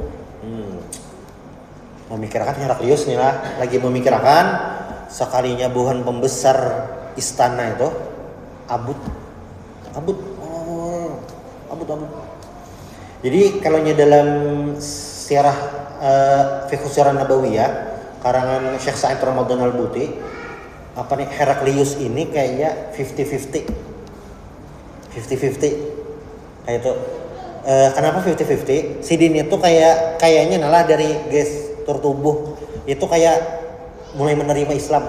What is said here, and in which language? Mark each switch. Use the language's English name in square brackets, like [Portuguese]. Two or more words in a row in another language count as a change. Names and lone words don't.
[Indonesian] Memikirkan Heraklius nih lah, lagi memikirkan sekalinya buhan pembesar istana itu abut. Jadi kalau dalam sirah Fiqh Sirah Nabawiyah karangan Syekh Sa'id Ramadan Al-Buti Heraklius ini kayaknya 50-50 kayak itu. Kenapa 50-50? Sidin itu kayaknya nalah dari gestur tubuh itu kayak mulai menerima Islam.